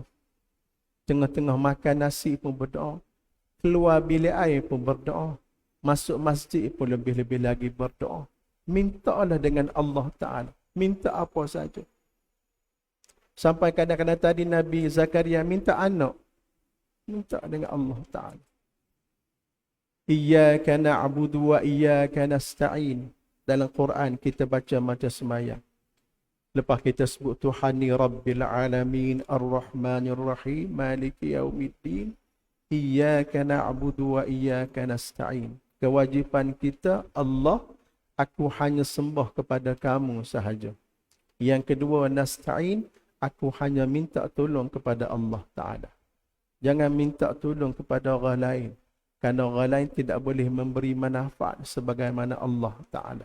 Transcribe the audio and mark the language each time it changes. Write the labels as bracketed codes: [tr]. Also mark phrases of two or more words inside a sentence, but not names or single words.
[ms] Tengah-tengah makan nasi pun berdoa. Keluar bilik air pun berdoa. Masuk masjid pun lebih-lebih lagi berdoa. Mintalah dengan Allah Ta'ala. Minta apa saja. Sampai kadang-kadang tadi Nabi Zakaria minta anak. Minta dengan Allah Ta'ala. [ar] إياك نعبد وإياك نستعين. [ms] Dalam Quran kita baca macam semayang. Lepas kita sebut Tuhan ni [ar] رب العالمين الرحمن الرحيم مالك يوم الدين. إياك نعبد وإياك نستعين. [ms] Kewajipan kita, Allah, aku hanya sembah kepada kamu sahaja. Yang kedua, nasta'in, aku hanya minta tolong kepada Allah Ta'ala. Jangan minta tolong kepada orang lain. Kerana orang lain tidak boleh memberi manfaat sebagaimana Allah Ta'ala.